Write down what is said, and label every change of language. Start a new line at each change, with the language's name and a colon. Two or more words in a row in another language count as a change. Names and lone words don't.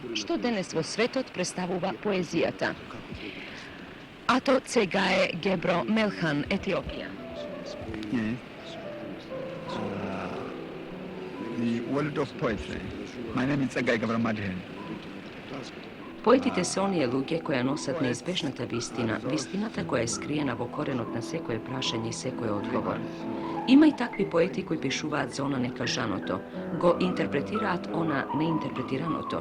Macedonian: Што денес во светот представува поезијата? Ато Цегаe Гебро Мелхан, Етиопија.
English: The world of poetry. My name is Tseggae Gebro Melhan.
Macedonian: Поетите се оние луѓе кои носат неизбежната вистина, вистината која е скриена во коренот на секое прашање и секој одговор. Има и такви поети кои пишуваат за она некажаното, го интерпретираат она неинтерпретираното.